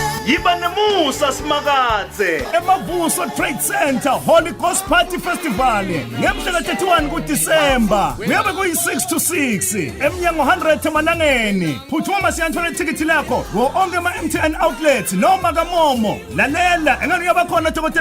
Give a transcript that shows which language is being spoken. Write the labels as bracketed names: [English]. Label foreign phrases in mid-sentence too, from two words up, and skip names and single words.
[Swati] yiba nemusa simakadze Emavuso Trade Center Holy Ghost Party Festival ngemhla 31 kuDisemba kuyabe kuyi6 to 6 emnyango 100 emalangeni phuthuma siyanthola ithikithi lakho wo onke ama-MTN outlets noma kaMomo lalela engane yabakhona Dr.